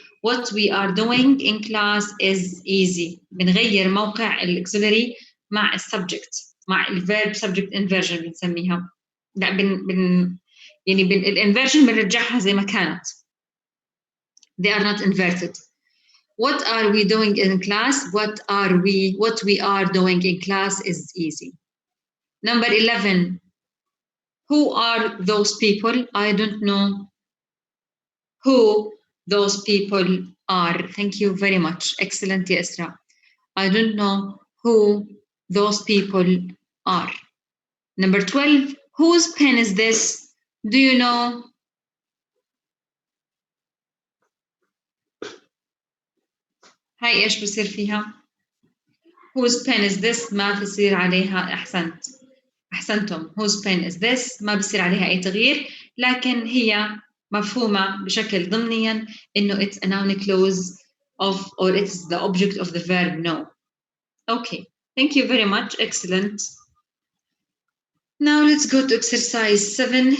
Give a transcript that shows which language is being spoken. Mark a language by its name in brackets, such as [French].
[English] What we are doing in class is easy. [Arabic] بنغير موقع الأكسلري مع السبجكت مع ال [English] verb subject inversion [Arabic] بنسميها. لا يعني الانفيرجن بنرجعها زي ما كانت. [English] They are not inverted. What are we doing in class? What we are doing in class is easy. Number 11. Who are those people? I don't know who those people are. Thank you very much. Excellent, Yasra. I don't know who those people are. Number 12. Whose pen is this? Do you know? [Arabic] هاي إيش بصير فيها؟ [English] Whose pen is this؟ [Arabic] ما بصير عليها. أحسنتم. [English] Whose pen is this؟ [Arabic] ما بصير عليها أي تغيير، لكن هي مفهومة بشكل ضمنيا إنه [English] it's a noun clause of or it's the object of the verb know. Okay, thank you very much. Excellent. Now let's go to exercise 7.